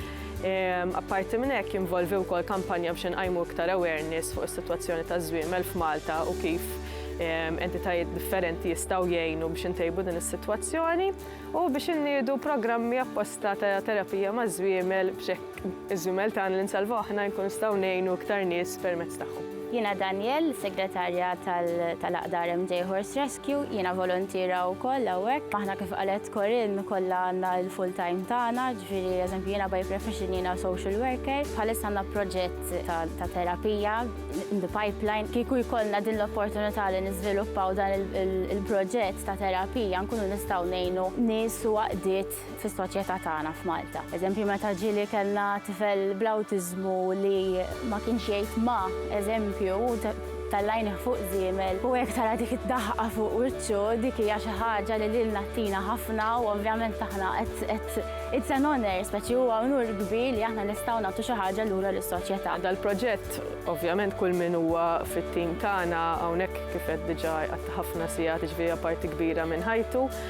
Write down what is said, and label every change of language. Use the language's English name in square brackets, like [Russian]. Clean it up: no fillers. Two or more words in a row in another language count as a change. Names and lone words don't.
[Maltese] Apparti minn hekk jinvolvi wkoll kampanja biex inqajmu iktar awareness fuq is-sitwazzjoni taż-żwiemel f'Malta u kif entitajiet differenti jistgħu jgħinu biex intejbu din is-sitwazzjoni u biex inniedu programmi apposta ta' terapija maż-żwiemel biex hekk iż-żwiemel tagħna li nsalvaw aħna nkunu nistgħu ngħinu iktar nies permezz tagħhom. Jiena Daniel, segretarja tal-aqda RMJ Horse Rescue, jiena volontira wkoll hawnhekk. Aħna kif qalet Corinne kollha għandna l-full-time tagħna, ġifieri eżempju jiena [English] by profession [Maltese] jiena [English] social worker. [Maltese] Bħalissa għandna proġett ta' terapija [English] in the pipeline. [Maltese] Kieku jkollna din l-opportunità li niżviluppaw dan il-proġett ta' terapija nkunu nistgħu ngħinu nies u għaqdiet fis-soċjetà tagħna f'Malta. Eżempju meta ġieli kellna tifel bl-awtiżmu li ma kienx jgħid ma, eżempju tal-lajn fuq żiemel u hekk tara dik id-daħqa fuq wiċċu dik hija xi ħaġa li lilna tina ħafna u ovvjament aħna qed [English] it's an honor, [Maltese] speċi huwa onur kbir li aħna nistgħu nagħtu xi ħaġa lura lis-soċjetà. Dal-proġett ovvjament kull min huwa fit-tim tagħna hawnhekk kif qed diġà qatt ħafna sigħat ġifieri parti kbira minn ħajtu.